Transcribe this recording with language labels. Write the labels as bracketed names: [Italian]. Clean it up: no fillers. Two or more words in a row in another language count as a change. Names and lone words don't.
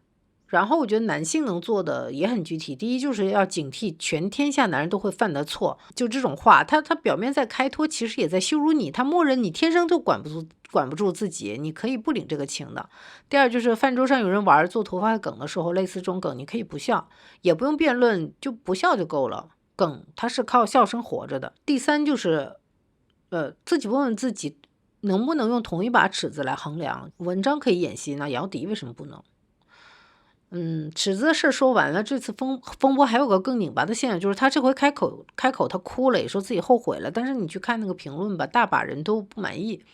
[Chinese] 然後我覺得男性能做的也很具體，第一就是要警惕全天下男人都會犯的錯，就這種話，他表面在開脫，其實也在羞辱你，他默認你天生就管不住自己，你可以不領這個情的。第二就是飯桌上有人玩做頭髮梗的時候，類似這種梗，你可以不笑，也不用辯論，就不笑就夠了。梗它是靠笑聲活着的。第三就是自己問問自己能不能用同一把尺子來衡量。文章可以演戲，那姚笛為什麼不能？尺子的事說完了，這次風波還有個更擰巴的現象，就是他這回開口他哭了，也說自己後悔了，但是你去看那個評論吧，大把人都不滿意。